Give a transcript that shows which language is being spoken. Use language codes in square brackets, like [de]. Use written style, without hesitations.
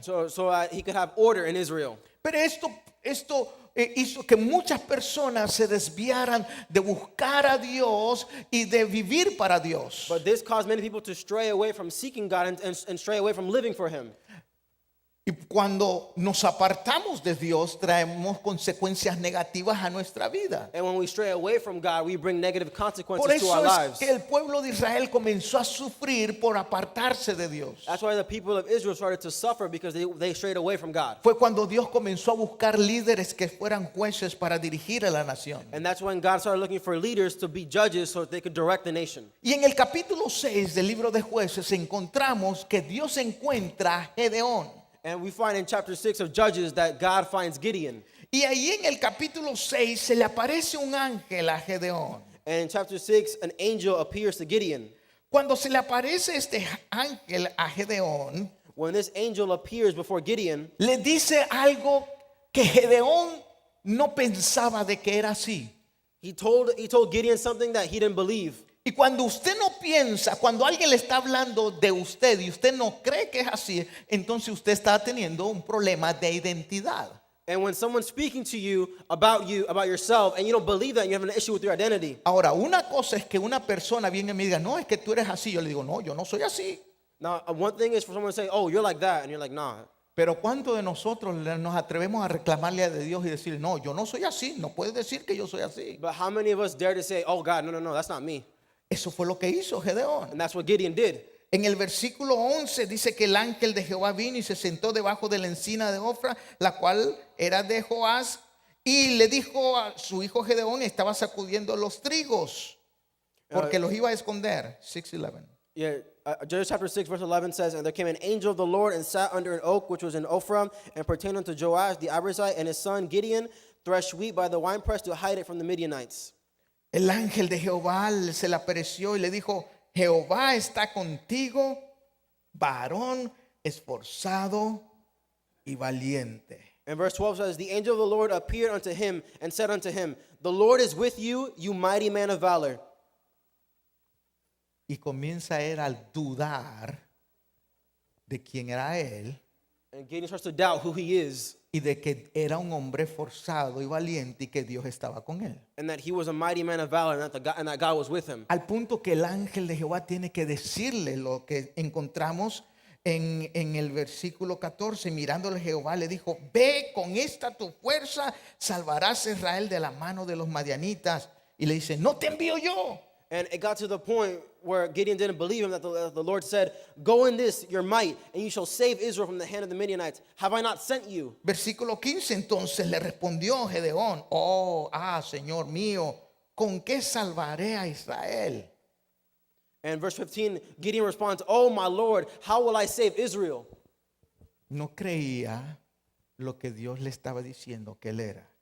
[en] so he could have order in Israel. [es] Pero esto hizo que muchas personas se desviaran de buscar a Dios y de vivir para Dios. [en] But this caused many people to stray away from seeking God and stray away from living for Him. [es] Y cuando nos apartamos de Dios, traemos consecuencias negativas a nuestra vida. [en] And when we stray away from God, we bring negative [es] Por [en] consequences to our [es] eso es [en] lives. [es] que el pueblo de Israel comenzó a sufrir por apartarse de Dios. [en] That's why the people of Israel started to suffer because they strayed away from God. [es] Fue cuando Dios comenzó a buscar líderes que fueran jueces para dirigir a la nación. [en] And that's when God started looking for leaders to be judges so that they could direct the nation. [es] Y en el capítulo 6 del libro de Jueces encontramos que Dios encuentra a Gedeón. [en] And we find in chapter 6 of Judges that God finds Gideon. [es] Y ahí en el capítulo 6 se le aparece un ángel a Gedeón. [en] And in chapter 6, an angel appears to Gideon. [es] Cuando se le aparece este ángel a Gedeón, [en] When this angel appears before Gideon, [es] le dice algo que Gedeón no pensaba de que era así. [en] he told Gideon something that he didn't believe. [es] Y cuando usted no piensa, cuando alguien le está hablando de usted y usted no cree que es así, entonces usted está teniendo un problema de identidad. [en] And when someone's speaking to you, about yourself, and you don't believe that, you have an issue with your identity. [es] Ahora, una cosa es que una persona viene y me diga, no, es que tú eres así. Yo le digo, no, yo no soy así. [en] Now, one thing is for someone to say, oh, you're like that, and you're like, nah. [es] Pero ¿cuántos de nosotros nos atrevemos a reclamarle a Dios y decir, no, yo no soy así, no puedes decir que yo soy así? [en] But how many of us dare to say, oh, God, no, that's not me? [es] Eso fue lo que hizo Gedeón. [en] And that's what Gideon did. [es] En el versículo 11 dice que el ángel de Jehová vino y se sentó debajo de la encina de Ofra, la cual era de Joás, y le dijo a su hijo Gedeón, estaba sacudiendo los trigos, porque los iba a esconder. [en] 6:11. Yeah, Judges chapter 6, verse 11 says, and there came an angel of the Lord and sat under an oak which was in Ophrah and pertained unto Joash the Abiezrite, and his son Gideon threshed wheat by the winepress to hide it from the Midianites. [es] El ángel de Jehová se le apareció y le dijo, Jehová está contigo, varón esforzado y valiente. [en] And verse 12 says, the angel of the Lord appeared unto him and said unto him, the Lord is with you, you mighty man of valor. [es] Y comienza él a dudar de quién era él [en] And Gideon starts to doubt who he is [es] y de que era un hombre forzado y valiente y que Dios estaba con él. [en] and that he was a mighty man of valor and that God was with him. [es] Al punto que el ángel de Jehová tiene que decirle lo que encontramos en el versículo 14, mirándole Jehová, le dijo: ve, con esta tu fuerza salvarás a Israel de la mano de los madianitas. Y le dice: no te envío yo. [en] And it got to the point where Gideon didn't believe him, that the Lord said, go in this, your might, and you shall save Israel from the hand of the Midianites. Have I not sent you? [es] Versículo 15, entonces le respondió Gedeón: Señor mío, ¿con qué salvaré a Israel? [en] And verse 15, Gideon responds, oh, my Lord, how will I save Israel? [es] No creía lo que Dios le estaba diciendo que él era.